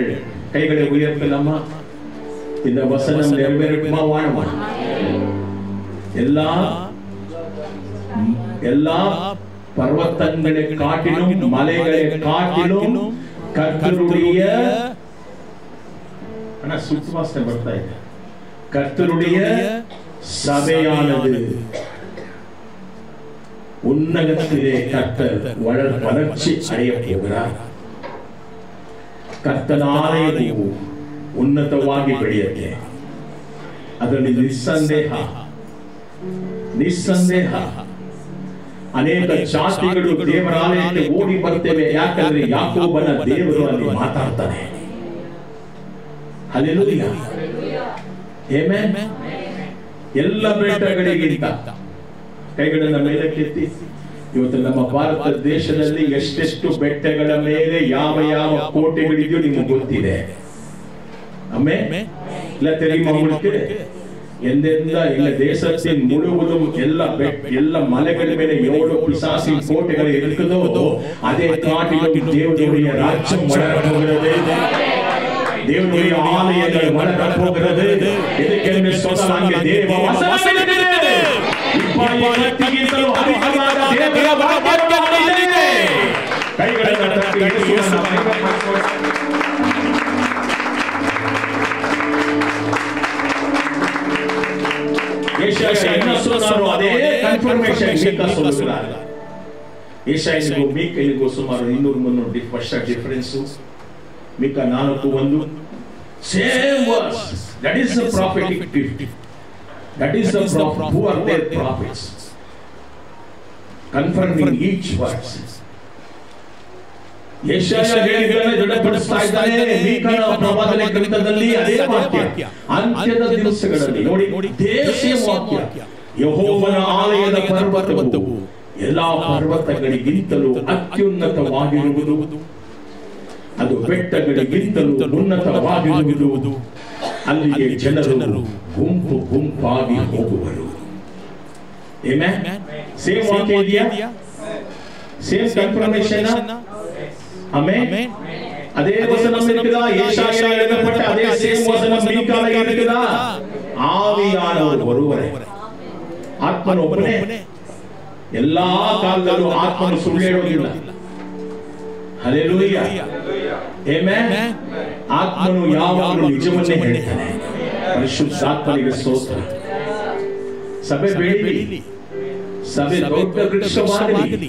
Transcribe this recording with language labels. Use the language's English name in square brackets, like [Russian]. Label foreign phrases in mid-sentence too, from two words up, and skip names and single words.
[Tamil] கைகளை உயர்த்தலாமா? இந்த வசனம் நிறைவேறுமா? வாழுமா? எல்லா பர்வதங்களை காட்டிலும் மலைகளை காட்டிலும் கர்த்தருடைய சுத்தவாசனை [Kannada] ಬರ್ತಾ ಇದೆ. [Tamil] கர்த்தருடைய சபையானது உன்னதத்திலே கர்த்தர் வளர்ச்சி அடைய போகிறார். [Kannada] ಕರ್ತನ ಆಲಯವು ಉನ್ನತವಾಗಿ ಬೆಳೆಯುತ್ತೆ. ಅದರಲ್ಲಿ ನಿಸ್ಸಂದೇಹ ಅನೇಕ ಜಾತಿಗಳು ದೇವರ ಆಲಯಕ್ಕೆ ಓಡಿ ಬರ್ತೇವೆ. ಯಾಕಂದ್ರೆ ಯಾಕೋಬನ ದೇವರು ಅಲ್ಲಿ ಮಾತಾಡ್ತಾನೆ. ಹಲ್ಲೆಲೂಯಾ, ಆಮೆನ್. ಎಲ್ಲ ಬೆಟ್ಟಗಳಿಗಿಂತ ಕೈಗಳನ್ನು ಮೇಲಕ್ಕೆತ್ತಿ. ಇವತ್ತು ನಮ್ಮ ಭಾರತ ದೇಶದಲ್ಲಿ ಎಷ್ಟೆಷ್ಟು ಬೆಟ್ಟಗಳ ಮೇಲೆ ಯಾವ ಯಾವ ಕೋಟೆಗಳಿದೆಯೋ ನಿಮಗೆ ಗೊತ್ತಿದೆ. [Tamil] ஆமென். இல்ல தெரியுமா உங்களுக்கு? எந்தெந்த எங்க தேசத்தின் முழுவதும் எல்லா மலைகள் மேலே எவ்வளவு பிசாசின் கோட்டைகள் இருக்குதோ அதே காட்டிலும் தேவனுடைய ராஜ்யம் வளரப் போகிறது. தேவனுடைய ஆலயங்கள் வளரப் போகிறது. [Kannada] ಇದಕ್ಕೆ ಸ್ವತಃ ದೇವ ವಸನವಿದೆ. ಇಪ್ಪಾಯಿಗಿಂತಲೂ ಅಧಿಕವಾದ ದೇವರ ವಾಕ್ಯಗಳಿದೆ. ಕೈಗಳನ್ನು ತಟ್ಟಿ ಯೇಸುವಿನ [Tamil] ஏசாயா என்ன சொன்னாரோ அதே கன்ஃபர்மேஷன் மீகா சொல்றாரு. [Kannada] ஏசாயನಿಗೂ ಮೀಕನಿಗೂ ಸುಮಾರು 200-300 ವರ್ಷ ಡಿಫರೆನ್ಸ್. ಮೀಕಾ 4:1 [English] same verse. That is the prophetic gift. That is the prophet. Who are their prophets confirming each verse. [Kannada] ಯೆಶಾಯ ಹೇಳಿದ್ದನ್ನು ದೃಢಪಡಿಸ್ತಾ ಇದ್ದಾನೆ. ಮೀಕನ ಪ್ರವಾದನೆ ಗ್ರಂಥದಲ್ಲಿ ಅದೇ ವಾಕ್ಯ. ಅಂತ್ಯದ ದಿವಸಗಳಲ್ಲಿ ನೋಡಿ ದೇವರ ವಾಕ್ಯ. ಯೆಹೋವನ ಆಲಯದ ಪರ್ವತವು ಎಲ್ಲಾ ಪರ್ವತಗಳಿಗಿಂತಲೂ ಅತ್ಯುನ್ನತವಾಗಿರುವುದು. ಅದು ಬೆಟ್ಟಗಳಿಗಿಂತಲೂ ಉನ್ನತವಾಗಿರುವುದು. ಅಲ್ಲಿಗೆ ಜನರು ಗುಂಪು ಗುಂಪಾಗಿ ಹೋಗುವರು. ಆಮೆನ್. ಸೇಮ್ ವಾಕ್ಯ ಇದೆಯಾ? [English] same confirmation. [Kannada] ಆಮೆನ್. [Tamil] அதே வசனம் இருக்குதா? ஏசாயா எழுதப்பட்ட அதே சேம் வசனம் மீகால இருக்குதா? ஆவியானவர் ஒருவரே, [Kannada] ಆತ್ಮನು ಒಬ್ಬನೇ. ಎಲ್ಲಾ ಕಾಲದಲ್ಲೂ ಆತ್ಮನು ಸುಳ್ಳು ಹೇಳೋದಿಲ್ಲ. ಹಲ್ಲೆಲೂಯಾ, ಆಮೆನ್. ಆತ್ಮನು ಯಾವಾಗಲೂ ನಿಜವನ್ನೇ ಹೇಳ್ತಾನೆ. ಪರಿಶುದ್ಧಾತ್ಮನಿಗೆ ಸ್ತೋತ್ರ. ಸಭೆ ಬೆಳೀಲಿ, ಸಭೆ ದೊಡ್ಡ ವೃಕ್ಷವಾಗಲಿ.